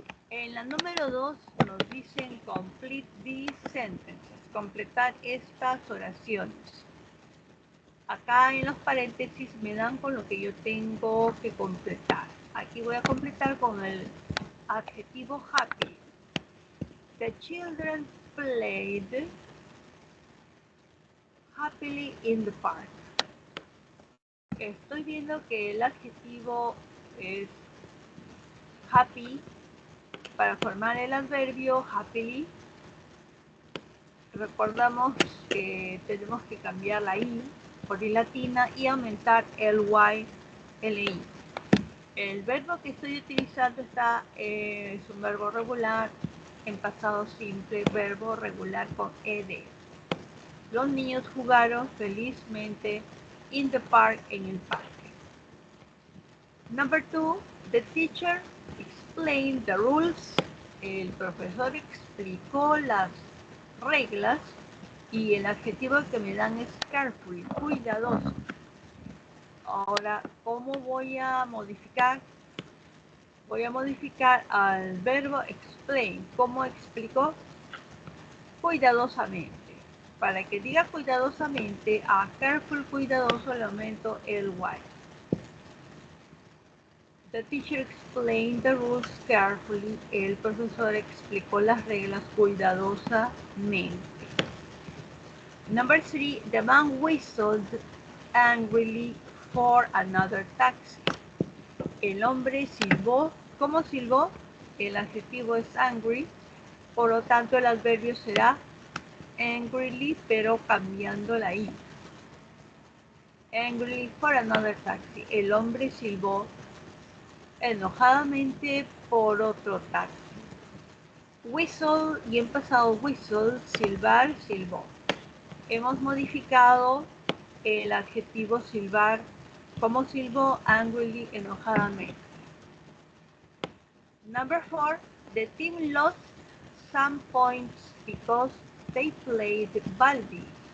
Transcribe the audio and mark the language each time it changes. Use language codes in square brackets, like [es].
[es] En la número 2 nos dicen [en] complete these sentences, [es] completar estas oraciones. Acá en los paréntesis me dan con lo que yo tengo que completar. Aquí voy a completar con el adjetivo happy. [en] The children played happily in the park. [es] Estoy viendo que el adjetivo es happy. Para formar el adverbio happily, recordamos que tenemos que cambiar la I por I latina y aumentar el Y, LI. El verbo que estoy utilizando es un verbo regular en pasado simple, verbo regular con ED. Los niños jugaron felizmente [en] in the park, [es] en el parque. [en] Number 2, the teacher explained the rules. [es] El profesor explicó las reglas y el adjetivo que me dan es careful, cuidadoso. Ahora, ¿cómo voy a modificar? Voy a modificar al verbo explain. ¿Cómo explicó? Cuidadosamente. Para que diga cuidadosamente, a careful, cuidadoso, le aumento el Y. [en] The teacher explained the rules carefully. [es] El profesor explicó las reglas cuidadosamente. [en] Number 3, the man whistled angrily for another taxi. [es] El hombre silbó. ¿Cómo silbó? El adjetivo es angry, por lo tanto el adverbio será angrily, pero cambiando la I. [en] Angrily for another taxi. [es] El hombre silbó enojadamente por otro taxi. Whistle, y en pasado whistle, silbar, silbó. Hemos modificado el adjetivo silbar. ¿Cómo silbó? Angrily, enojadamente. [en] Number 4, the team lost some points because they played badly.